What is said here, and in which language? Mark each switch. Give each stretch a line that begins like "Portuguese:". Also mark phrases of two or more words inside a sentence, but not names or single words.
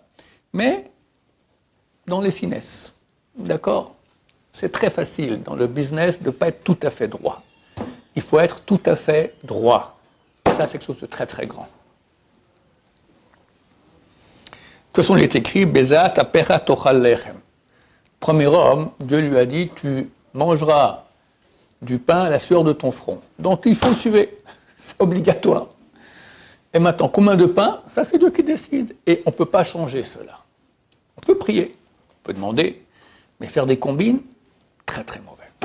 French: Mais dans les finesses, d'accord? C'est très facile dans le business de ne pas être tout à fait droit. Il faut être tout à fait droit. Et ça, c'est quelque chose de très très grand. De toute façon, il est écrit,
Hebrew: בזעת אפך תאכל לחם.
French: Premier homme, Dieu lui a dit, tu mangeras du pain à la sueur de ton front. Donc il faut suivre, c'est obligatoire. Et maintenant, combien de pain? Ça, c'est Dieu qui décide. Et on ne peut pas changer cela. On peut prier, on peut demander, mais faire des combines, très très mauvais.